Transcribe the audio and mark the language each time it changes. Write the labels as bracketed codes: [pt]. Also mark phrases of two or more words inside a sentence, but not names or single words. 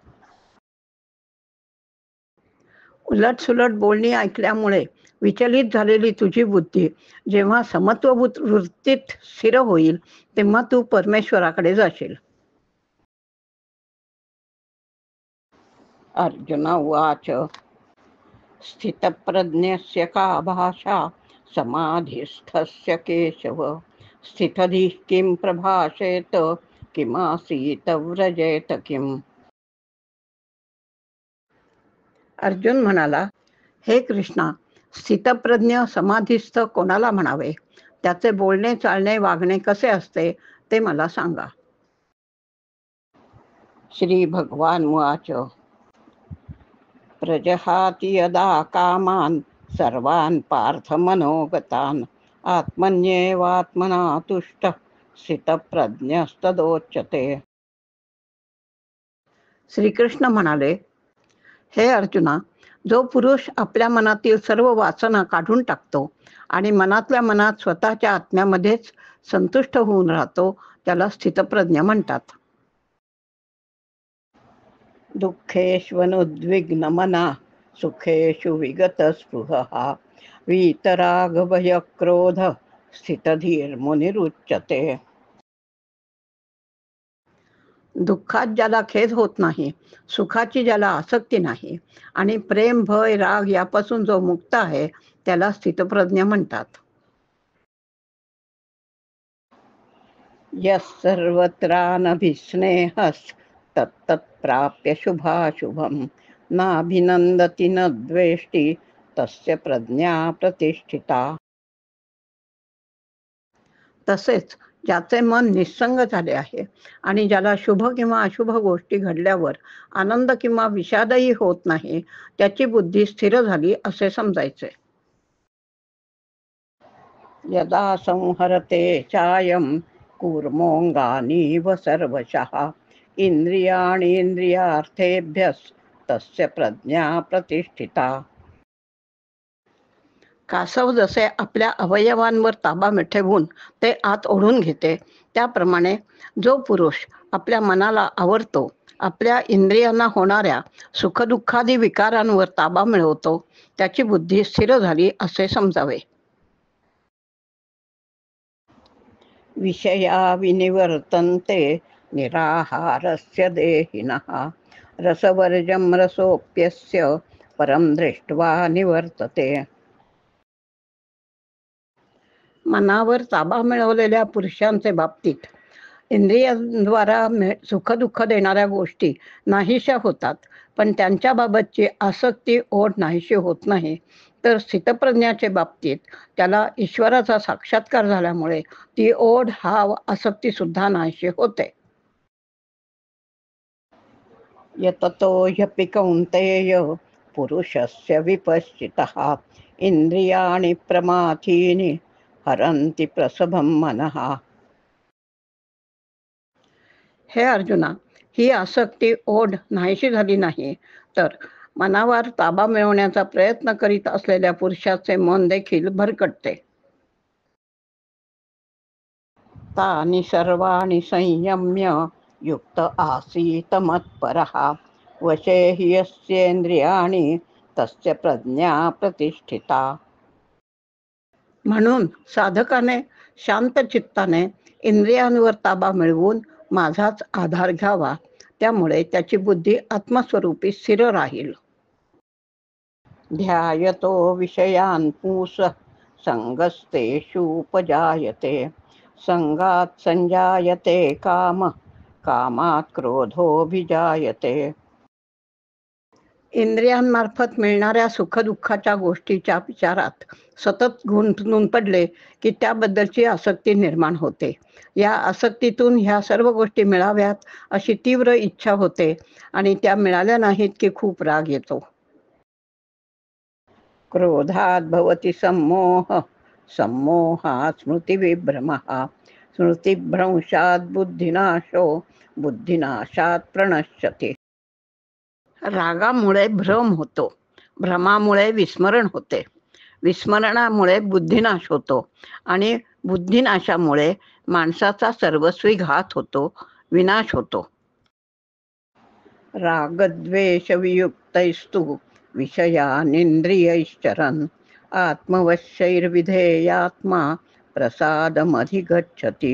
[mr] उलटसुलट बोलणी ऐकल्यामुळे विचलित झालेली तुझी बुद्धी जेव्हा समत्व वृत्तीत स्थिर होईल तेव्हा तू परमेश्वराकडे जाशील. [sa] अर्जुन उवाच स्थितप्रज्ञस्य का भाषा समाधिस्थस्य केशव स्थितधीः किं प्रभाषेत किमासीत व्रजेत किम. [mr] अर्जुन म्हणाला, हे कृष्णा, स्थितप्रज्ञ समाधिस्थ कोणाला म्हणावे? त्याचे बोलणे चालणे वागणे कसे असते ते मला सांगा. [sa] श्री भगवान उवाच प्रजहाति यदा कामान् सर्वान् पार्थ मनोगतान् आत्मन्येवात्मना तुष्टः स्थितप्रज्ञस्तदोच्यते. [mr] श्रीकृष्ण म्हणाले, हे अर्जुना, जो पुरुष आपल्या मनातील सर्व वासना काढून टाकतो आणि मनातल्या मनात स्वतःच्या आत्म्यामध्येच संतुष्ट होऊन राहतो त्याला स्थितप्रज्ञ म्हणतात. [sa] दुःखेष्वनुद्विग्नमना सुखेषु विगतस्पृहः वीतरागभयक्रोध स्थितधीर्मुनिरुच्यते. [mr] दुःखात ज्याला खेद होत नाही, सुखाची ज्याला आसक्ती नाही आणि प्रेम भय राग यापासून जो मुक्त आहे त्याला स्थितप्रज्ञ म्हणतात. [sa] यः सर्वत्रानभिस्नेहस्तत्तत् प्राप्य शुभाशुभम नाभिनंदती न द्वेष्टी तस्य प्रज्ञा प्रतिष्ठिता. [mr] तसेच ज्याचे मन निस्संग झाले आहे आणि ज्याला शुभ किंवा अशुभ गोष्टी घडल्यावर आनंद किंवा विषादही होत नाही, त्याची बुद्धी स्थिर झाली असे समजायचे. [sa] यदा संहरते चायं कूर्मोऽङ्गानीव सर्वशः इंद्रियार्थेभ्यस्तस्य प्रज्ञा प्रतिष्ठिता. [mr] कासव जसे आपल्या अवयवांवर ताबा ठेवून ते आत ओढून घेते, त्याप्रमाणे जो पुरुष आपल्या मनाला आवरतो, आपल्या इंद्रियांना होणाऱ्या सुखदुःखादी विकारांवर ताबा मिळवतो, त्याची बुद्धी स्थिर झाली असे समजावे. [sa] विषया विनिवर्तन्ते निराहारस्य देहिनः रसवर्जं रसोऽप्यस्य परं दृष्ट्वा निवर्तते. [mr] मनावर ताबा मिळवलेल्या पुरुषांचे बाबतीत इंद्रियांद्वारा सुखदुःख देणाऱ्या गोष्टी नाहीशा होतात, पण त्यांच्याबाबतची आसक्ती ओढ नाहीशी होत नाही. तर स्थितप्रज्ञाचे बाबतीत त्याला ईश्वराचा साक्षात्कार झाल्यामुळे ती ओढ हाव आसक्ती सुद्धा नाहीशी होते. [sa] यततो ह्यपि कौन्तेय पुरुषस्य विपश्चितः इंद्रियाणि प्रमाथीनि हरन्ति प्रसभं मनः. [mr] हे अर्जुना, ही आसक्ती ओढ नाहीशी झाली नाही, तर मनावर ताबा मिळवण्याचा प्रयत्न करीत असलेल्या पुरुषाचे मन देखील भरकटते. [sa] तानि सर्वाणि संयम्य युक्त आसीत मत्परः वशे हि यस्येन्द्रियाणि तस्य प्रज्ञा प्रतिष्ठिता. [mr] म्हणून साधकाने शांत चित्ताने इंद्रियांवर ताबा मिळवून माझाच आधार घ्यावा, त्यामुळे त्याची बुद्धी आत्मस्वरूपी स्थिर राहील. [sa] ध्यायतो विषयान् पुंसः संगस्तेषुपजायते संगात् संजायते काम कामात् क्रोधोऽभिजायते. [mr] इंद्रियांमार्फत मिळणाऱ्या सुखदुःखाच्या गोष्टीच्या विचारात सतत गुंतून पडले की त्याबद्दलची आसक्ती निर्माण होते. या आसक्तीतून ह्या सर्व गोष्टी मिळाव्यात अशी तीव्र इच्छा होते आणि त्या मिळाल्या नाहीत की खूप राग येतो. [sa] क्रोधात भवति सम्मोह सम्मोहात् स्मृतिविभ्रमः स्मृतिभ्रंशात बुद्धिनाशो बुद्धिनाशात प्रणश्यते. [mr] रागामुळे भ्रम होतो, भ्रमामुळे विस्मरण होते, विस्मरणामुळे बुद्धिनाश होतो आणि बुद्धिनाशामुळे माणसाचा सर्वस्वी घात होतो, विनाश होतो. [sa] रागद्वेषवियुक्तैस्तु विषयानिंद्रियैश्चरन् आत्मवश्यैर्विधेयात्मा प्रसादमधिगच्छति.